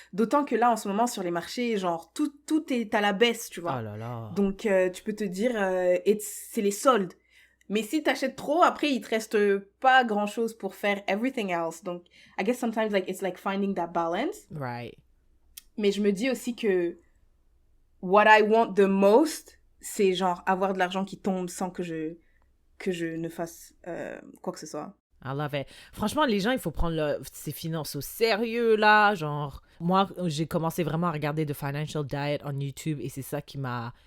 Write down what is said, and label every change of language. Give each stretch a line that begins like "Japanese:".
French: D'autant que là, en ce moment, sur les marchés, genre, tout est à la baisse, tu vois. Oh là là. Donc, tu peux te dire, c'est les soldes. Mais si t'achètes trop, après, il te reste pas grand-chose pour faire
English: everything else. Donc, I guess sometimes, like, it's like finding that balance. Right.
French: Mais je me dis aussi que
English: what I want the most,
French: c'est genre avoir de l'argent qui tombe sans que je ne fasse quoi que ce soit.
English: I love it.
French: Franchement, les gens, il faut prendre ses finances au sérieux, là. Genre, moi, j'ai commencé vraiment à regarder The Financial Diet on YouTube et c'est ça qui m'a...